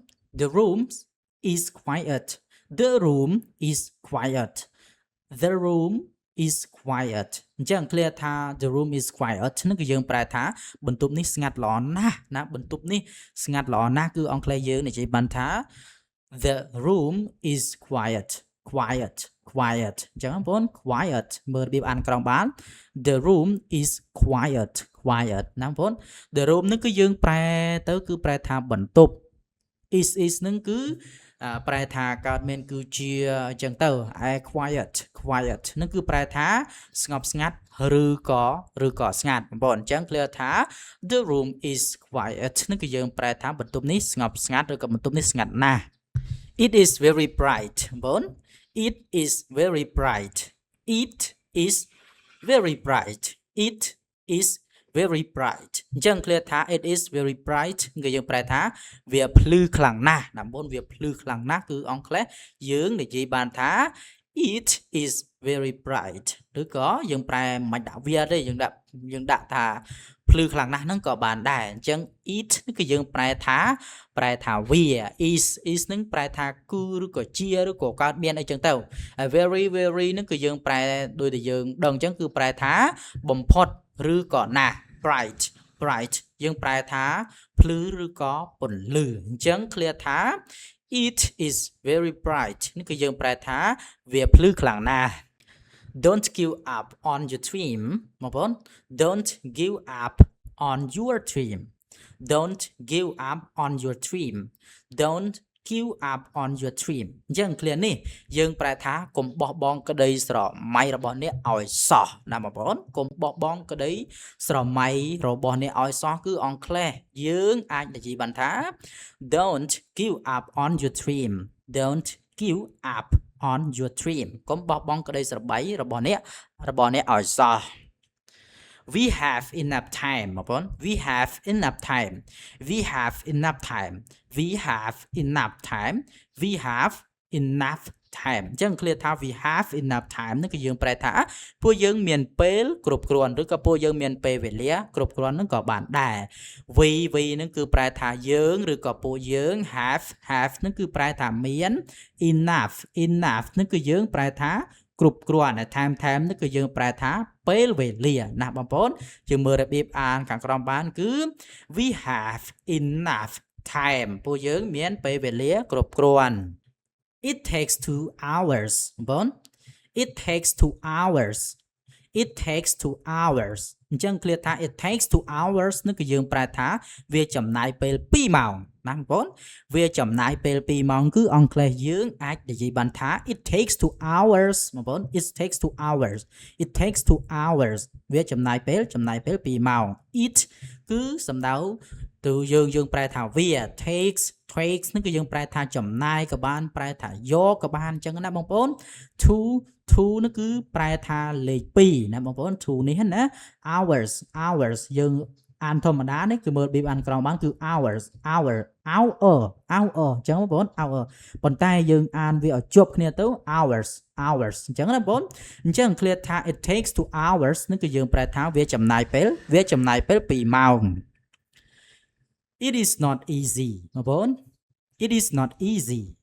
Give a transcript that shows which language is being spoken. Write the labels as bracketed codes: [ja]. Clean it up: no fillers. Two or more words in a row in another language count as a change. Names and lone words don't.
[en] the room is quiet the room is quiet the room is quiet [km] អញ្ចឹង clear ថា [en] the room is quiet [km] ហ្នឹងគឺយើងប្រែថាបន្ទប់នេះស្ងាត់ល្អណាស់ណាបន្ទ ប់នេះស្ងាត់ល្អណាស់គឺអង់គ្លេសយើងនិយាយបានថា [en] the room is quiet [km] អញ្ចឹងបងប្អូន quiet មើលរបៀបអានក្រងបាន [en] the room is quiet [km] ណាបងប្អូន [en] the room [km] ហ្នឹងគឺយើងប្រែទៅគឺប្រែថាបន្ទប់ is ហ្នឹង គឺប្រែថាកើតមានគឺជាអញ្ចឹងទៅឯ quiet ហ្នឹងគឺប្រែថាស្ងប់ស្ងាត់ឬក៏ស្ងាត់បងប្អូនអញ្ចឹង clear ថា [en] the room is quiet [km] ហ្នឹងគឺយើងប្រែថាបន្ទប់នេះស្ងប់ស្ងាត់ឬក៏បន្ទប់នេះស្ងាត់ណាស់ [en] it is very bright [km] បងប្អូន [en] it is very bright it is very bright [km] អញ្ចឹង clear ថា [en] it is very bright [km] គឺយើងប្រែថាវាភ្លឺខ្លាំងណាស់ណាបងវាភ្លឺខ្លាំងណាស់គឺអង់គ្លេសយើងនិយាយបានថា [en] it is very bright [km] ឬក៏យើងប្រែមិនដាក់វាទេយើងដាក់ថាភ្លឺខ្លាំងណាស់ហ្នឹងក៏បានដែរអញ្ចឹង it គឺយើងប្រែថាវា is ហ្នឹងប្រែថាគឺឬក៏ជាឬក៏កើតមានអីចឹងទៅហើយ very ហ្នឹងគឺយើងប្រែដូចតែយើងដឹងអញ្ចឹងគឺប្រែថាបំផុតឬក៏ណាស់ bright យើងប្រែថាភ្លឺឬក៏ពន្លឺអញ្ចឹង clear ថា [en] it is very bright [km] នេះគឺយើងប្រែថាវាភ្លឺខ្លាំងណាស់ [en] don't give up on your dream បងប្អូន don't give up on your dream don't give up on your dream don't give up on your dream [km] អញ្ចឹង clear នេះយើងប្រែថាកុំបោះបង់ក្តីស្រមៃរបស់អ្នកឲ្យសោះណាបងប្អូនកុំបោះបង់ក្តីស្រមៃរបស់អ្នកឲ្យសោះគឺអង់គ្លេសយើងអាចនិយាយបានថា [en] don't give up on your dream [km] don't give up on your dream កុំបោះបង់ក្តីស្រមៃរបស់អ្នកឲ្យសោះ [en] We have enough time [km] បងប្អូន [en] we have enough time [km] អញ្ចឹង clear ថា [en] we have enough time [km] ហ្នឹងគឺយើងប្រែថាពួកយើងមានពេលគ្រប់គ្រាន់ឬក៏ពួកយើងមានពេលវេ លាគ្រប់គ្រាន់ហ្នឹងក៏បានដែរ we ហ្នឹងគឺប្រែថាយើងឬក៏ពួកយើង have ហ្នឹងគឺប្រែថាមាន enough ហ្នឹងគឺយើងប្រែថាគ្រប់គ្រាន់ time នេះគឺយើងប្រែថាពេលវេលាណាបងប្អូនយើងមើលរបៀបអានខាងក្រោមបានគឺ [en] we have enough time [km] ពួកយើងមានពេលវេលាគ្រប់គ្រាន់ [en] it takes 2 hours [km] បងប្អូន [en] it takes 2 hours [km] អញ្ចឹង clear ថា [en] it takes 2 hours [km] នេះគឺយើងប្រែថាវាចំណាយពេល2ម៉ោងណាបងប្អូនវាចំណាយពេល2ម៉ោងគឺអង់គ្លេសយើងអាចនិយាយបានថា [en] it takes 2 hours [km] បងប្អូន [en] it takes 2 [km] hours វាចំណាយពេល2ម៉ោង it គឺសំដៅទៅយើងប្រែថាវា takes នេះគឺយើងប្រែថាចំណាយក៏បាន ប្រែថាយកក៏បានអញ្ចឹងណាបងប្អូន to នេះគឺប្រែថាលេខ2ណាបងប្អូន to នេះណា hours យើងអានធម្មតានេះគឺមើលបៀបអានក្រោមបានគឺ hours អញ្ចឹងបងប្អូន hour ប៉ុន្តែយើងអានវាឲ្យជាប់គ្នាទៅ hours អញ្ចឹងណាបងប្អូនអញ្ចឹង clear ថា [en] it takes 2 hours [km] នេះគឺយើងប្រែថាវាចំណាយពេល2ម៉ោង [en] it is not easy [km] បងប្អូន [en] it is not easy